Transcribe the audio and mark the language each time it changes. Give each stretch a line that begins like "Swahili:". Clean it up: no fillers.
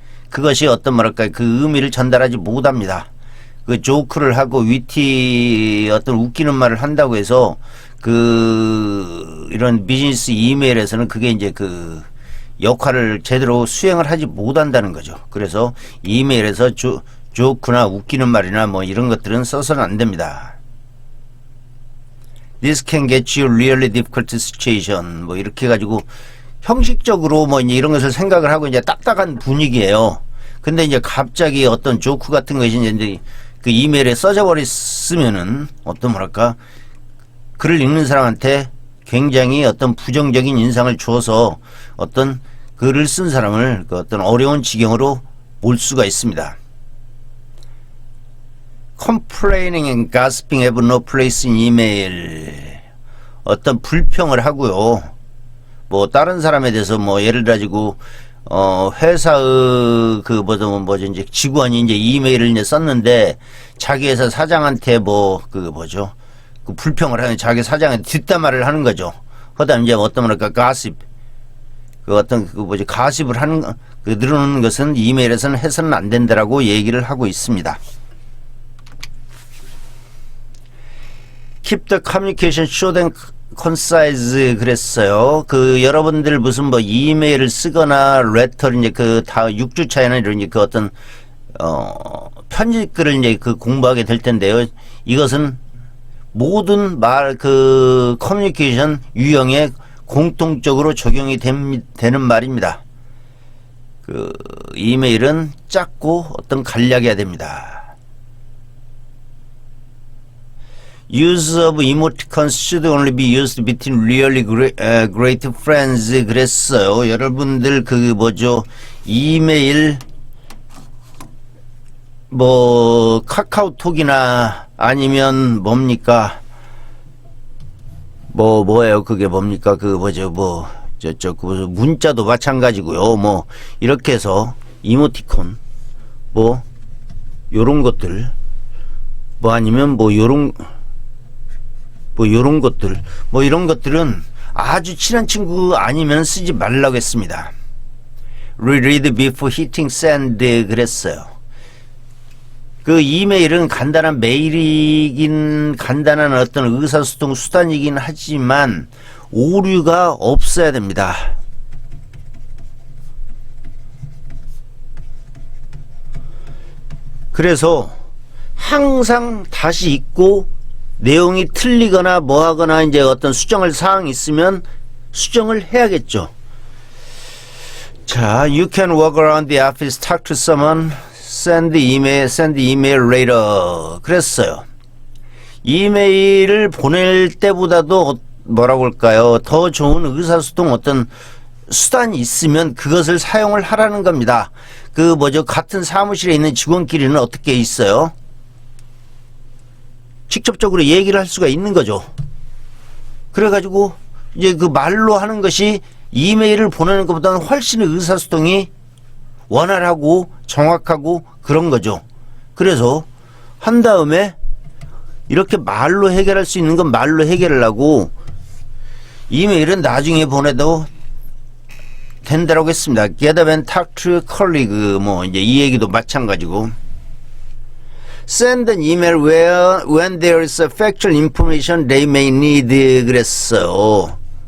Korean: 그것이 어떤 뭐랄까 그 의미를 전달하지 못합니다. 그 조크를 하고 위티 어떤 웃기는 말을 한다고 해서 그 이런 비즈니스 이메일에서는 그게 이제 그 역할을 제대로 수행을 하지 못한다는 거죠. 그래서 이메일에서 조크나 웃기는 말이나 뭐 이런 것들은 써서는 안 됩니다.
English: This can get you really difficult situation.
Korean: 뭐 이렇게 해가지고 형식적으로 뭐 이제 이런 것을 생각을 하고 이제 딱딱한 분위기예요. 근데 이제 갑자기 어떤 조크 같은 것이 이제 그 이메일에 써져 버렸으면은 어떤 뭐랄까 글을 읽는 사람한테 굉장히 어떤 부정적인 인상을 주어서 어떤 글을 쓴 사람을 그 어떤 어려운 지경으로 몰 수가 있습니다.
English: Complaining and gossiping have no place in email.
Korean: 어떤 불평을 하고요. 뭐 다른 사람에 대해서 뭐 예를 들어가지고 회사의 그 뭐죠 이제 직원이 이제 이메일을 이제 썼는데 자기 회사 사장한테 뭐 그 뭐죠 그 불평을 하는 자기 사장한테 뒷담화를 하는 거죠. 그다음 이제 어떤 뭐랄까 가십 그 어떤 그 뭐지 가십을 하는 그 늘어놓는 것은 이메일에서는 해서는 안 된다라고 얘기를 하고 있습니다.
English: Keep the communication short and concise
Korean: 그랬어요. 그 여러분들 무슨 뭐 이메일을 쓰거나 레터를 이제 그 다 6주 차에는 이런 그 어떤 편집글을 이제 그 공부하게 될 텐데요. 이것은 모든 말 그 커뮤니케이션 유형에 공통적으로 적용이 되는 말입니다. 그 이메일은 짧고 어떤 간략해야 됩니다.
English: Use of emoticons should only be used between really great friends
Korean: 그랬어요. 여러분들 그 뭐죠 이메일 뭐 카카오톡이나 아니면 뭡니까 뭐예요 그게 뭡니까 그 뭐죠 뭐 그 문자도 마찬가지고요. 뭐 이렇게 해서 이모티콘 뭐 요런 것들 뭐 아니면 뭐 요런 것들 뭐 이런 것들은 아주 친한 친구 아니면 쓰지 말라고 했습니다.
English: Reread before hitting send
Korean: 그랬어요. 그 이메일은 간단한 메일이긴 간단한 어떤 의사소통 수단이긴 하지만 오류가 없어야 됩니다. 그래서 항상 다시 읽고 내용이 틀리거나 뭐하거나 이제 어떤 수정할 사항이 있으면 수정을 해야겠죠. 자,
English: you can walk around the office, talk to someone, send email later.
Korean: 그랬어요. 이메일을 보낼 때보다도 뭐라고 할까요? 더 좋은 의사소통 어떤 수단이 있으면 그것을 사용을 하라는 겁니다. 그 뭐죠? 같은 사무실에 있는 직원끼리는 어떻게 있어요? 직접적으로 얘기를 할 수가 있는 거죠. 그래가지고 이제 그 말로 하는 것이 이메일을 보내는 것보다는 훨씬 의사소통이 원활하고 정확하고 그런 거죠. 그래서 한 다음에 이렇게 말로 해결할 수 있는 건 말로 해결을 하고 이메일은 나중에 보내도 된다라고 했습니다.
English: Get up and talk to a colleague
Korean: 뭐 이제 이 얘기도 마찬가지고
English: Send an email when there is a factual information they may need
Korean: 그랬어요.